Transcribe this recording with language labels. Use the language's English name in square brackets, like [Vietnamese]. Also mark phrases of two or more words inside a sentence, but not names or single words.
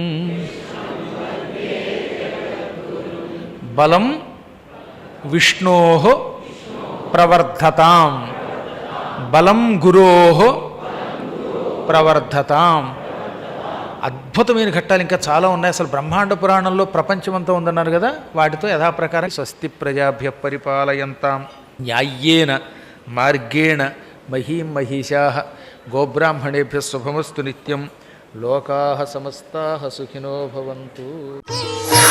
[Sanskrit] బలం విష్ణోః ప్రవర్ధతాం, బలం గురోః ప్రవర్ధతాం. [Telugu] అద్భుతమైన ఘట్టాలు ఇంకా చాలా ఉన్నాయి. అసలు బ్రహ్మాండ పురాణంలో ప్రపంచమంతా ఉందన్నారు కదా, వాటితో యథాప్రకారం [Sanskrit] స్వస్తి ప్రజాభ్య పరిపాలయంతాం న్యాయ్యేన మార్గేణ మహీం మహిషాః గోబ్రాహ్మణేభ్యः శుభమస్తు నిత్యం. లోకాః సమస్తాః సుఖినో భవంతు.